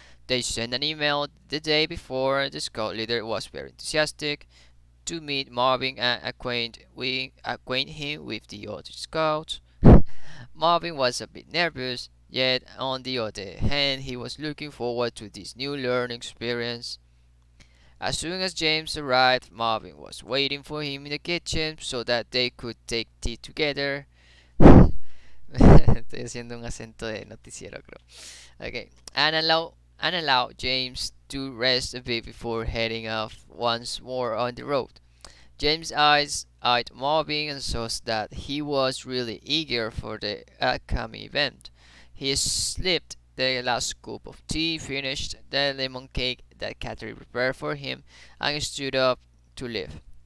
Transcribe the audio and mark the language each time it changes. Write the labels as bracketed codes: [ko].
[en] They sent an email the day before. The Scout leader was very enthusiastic to meet Marvin and acquaint him with the other Scouts. Marvin was a bit nervous, yet on the other hand, he was looking forward to this new learning experience. As soon as James arrived, Marvin was waiting for him in the kitchen so that they could take tea together. [es] Estoy haciendo un acento de noticiero, creo. [en] Okay, and allow James to rest a bit before heading off once more on the road. James' eyes eyed Marvin and saw that he was really eager for the upcoming event. He slipped the last scoop of tea, finished the lemon cake that Catherine prepared for him, and stood up to leave.